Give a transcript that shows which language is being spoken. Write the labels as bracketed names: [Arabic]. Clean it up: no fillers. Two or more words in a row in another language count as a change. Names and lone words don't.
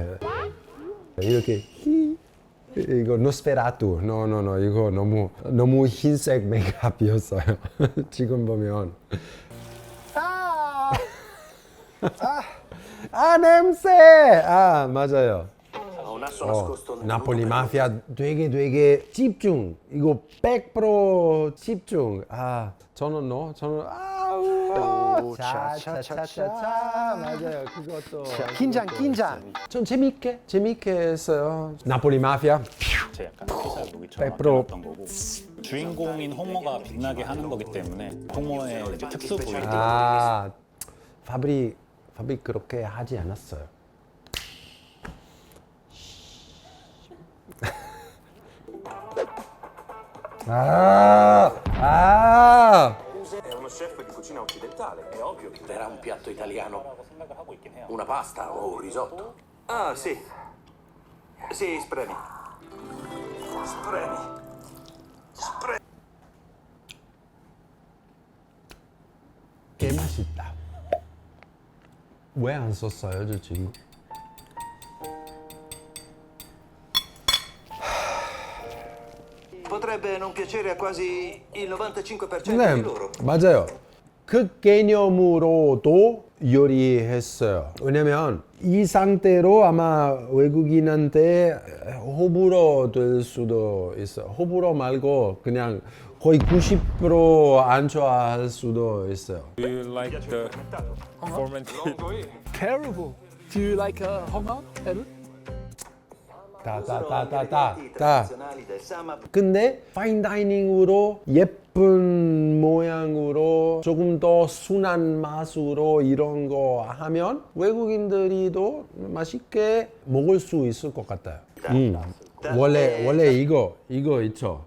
[Korean] 네. 이렇게 이거 노스페라투. 노 이거 너무 흰색 메이크업이었어요. 지금 보면 냄새. 맞아요. [Italian] Ha un asso nascosto nel [Korean] 나폴리 마피아 되게 집중. 이거 100% 집중. 저는 차차차차 맞아요. 그것도 긴장. 전 재밌게 했어요. 나폴리 마피아 제 약간 피살 무기처럼 100% 만들었던 거고 주인공인 홍모가 빛나게 하는 거기 때문에 홍모의 이제 특수 부위 파브리 그렇게 하지 않았어요. [Italian] È uno chef di cucina occidentale, è ovvio che darà un piatto italiano. [Korean] 생각을 하고 있긴 해요. [Italian] Una pasta o un risotto. Ah, sì. Sì, spremi. Spremi. [Korean] 꽤 맛있다. 왜 안 썼어요, 저 친구? [Italian] Potrebbe non piacere a quasi il 95% [Korean] 네, [Italian] di loro. [Korean] 맞아요. 그 개념으로도 요리했어요. 왜냐면 이 상태로 아마 외국인한테 호불호 될 수도 있어요. 호불호 말고 그냥 거의 90% 안 좋아할 수도 있어요. [English] Do you like the fermented? Terrible. Do you like 홍어? [Korean] 따. [Italian] Tradizionali del Sama. [Korean] 근데 파인다이닝으로 예쁜 모양으로 조금 더 순한 맛으로 이런 거 하면 외국인들이도 맛있게 먹을 수 있을 것 같아요. 원래 이거 있죠.